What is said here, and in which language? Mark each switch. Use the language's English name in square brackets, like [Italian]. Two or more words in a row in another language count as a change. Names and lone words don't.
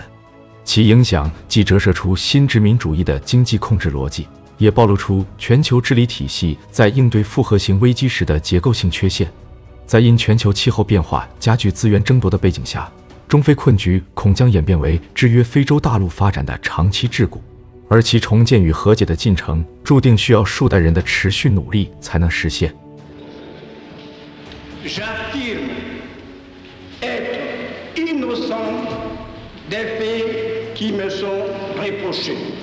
[Chinese] 其影响既折射出新殖民主义的经济控制逻辑，也暴露出全球治理体系在应对复合型危机时的结构性缺陷。在因全球气候变化加剧资源争夺的背景下，中非困局恐将演变为制约非洲大陆发展的长期桎梏，而其重建与和解的进程注定需要数代人的持续努力才能实现。 [French] J'affirme être innocent des faits qui me sont reprochés.